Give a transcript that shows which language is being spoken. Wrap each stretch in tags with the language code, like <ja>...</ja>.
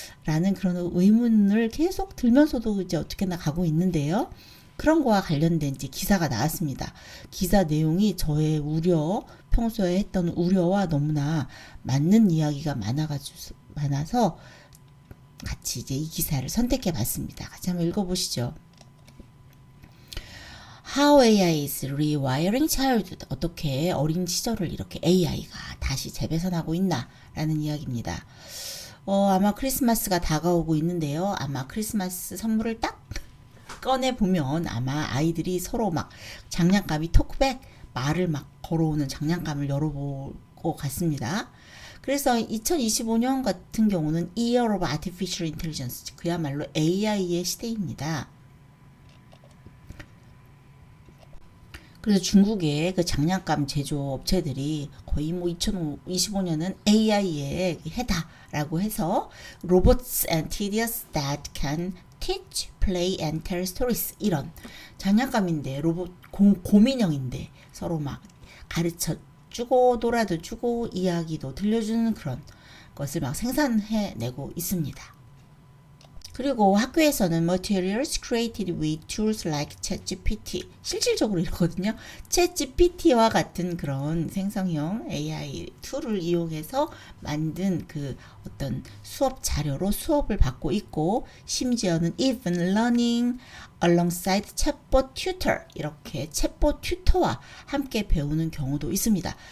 <ko>라는 그런 의문을 계속 들면서도 이제 어떻게나 가고 있는데요. 그런 거와 관련된 이제 기사가 나왔습니다. 기사 내용이 저의 평소에 했던 우려와 너무나 맞는 이야기가 많아서 같이 이제 이 기사를 선택해 봤습니다. 같이 한번 읽어보시죠.</ko> <en>How AI is rewiring childhood.</en> <ko>어떻게 어린 시절을 이렇게 AI가 다시 재배선하고 있나? 라는 이야기입니다. 아마 크리스마스가 다가오고 있는데요. 아마 크리스마스 선물을 딱 꺼내보면 아마 아이들이 서로 막 장난감이 톡백 말을 막 걸어오는 장난감을 열어볼 것 같습니다. 그래서 2025년 같은 경우는</ko> <en>Year of Artificial Intelligence,</en> <ko>그야말로 AI의 시대입니다. 그래서 중국의 그 장난감 제조업체들이 거의 뭐 2025년은 AI의 해다라고 해서</ko> <en>Robots and Tedious that can teach, play and tell stories,</en> <ko>이런 장난감인데 로봇 고민형인데 서로 막 가르쳐 주고 놀아도 주고 이야기도 들려주는 그런 것을 막 생산해내고 있습니다. 그리고 학교에서는</ko> <en>materials created with tools like ChatGPT,</en> <ko>실질적으로 이러거든요. ChatGPT와 같은 그런 생성형 AI 툴을 이용해서 만든 그 어떤 수업 자료로 수업을 받고 있고, 심지어는</ko> <en>even learning alongside chatbot tutor,</en> <ko>이렇게 챗봇 튜터와 함께 배우는 경우도 있습니다.</ko>